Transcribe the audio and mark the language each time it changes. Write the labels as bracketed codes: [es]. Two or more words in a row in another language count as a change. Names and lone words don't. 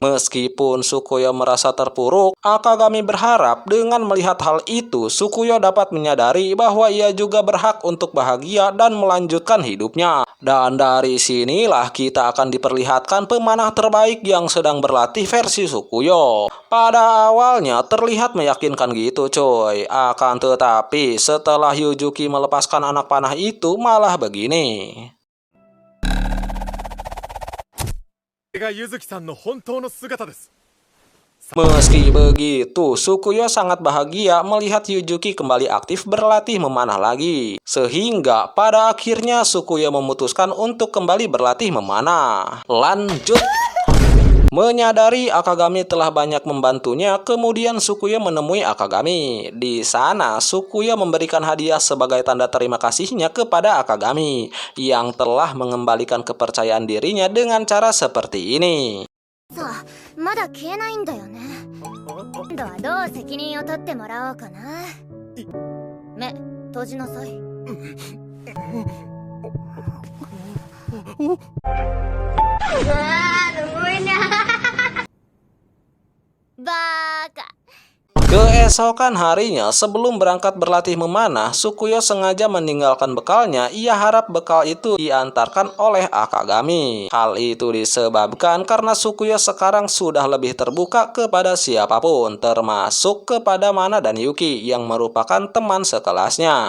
[id] Meskipun Sukuyo merasa terpuruk, Akagami berharap dengan melihat hal itu, Sukuyo dapat menyadari bahwa ia juga berhak untuk bahagia dan melanjutkan hidupnya. Dan dari sinilah kita akan diperlihatkan pemanah terbaik yang sedang berlatih versi Sukuyo. Pada awalnya terlihat meyakinkan gitu coy. Akan tetapi setelah Yuzuki melepaskan anak panah itu malah begini. [ja] これが柚木さんの本当の姿です。 [id] Meski begitu, Sukuyo sangat bahagia melihat Yuzuki kembali aktif berlatih memanah lagi. Sehingga pada akhirnya Sukuyo memutuskan untuk kembali berlatih memanah. Lanjut. Menyadari Akagami telah banyak membantunya, kemudian Sukuyo menemui Akagami. Di sana, Sukuyo memberikan hadiah sebagai tanda terima kasihnya kepada Akagami yang telah mengembalikan kepercayaan dirinya dengan cara seperti ini. [ja] さあまだ消えないんだよね。今度はどう責任を取ってもらおうかな。目閉じなさい。Baka. [id] Keesokan harinya, sebelum berangkat berlatih memanah, Sukuyo sengaja meninggalkan bekalnya. Ia harap bekal itu diantarkan oleh Akagami. Hal itu disebabkan karena Sukuyo sekarang sudah lebih terbuka kepada siapapun, termasuk kepada Mana dan Yuki yang merupakan teman sekelasnya.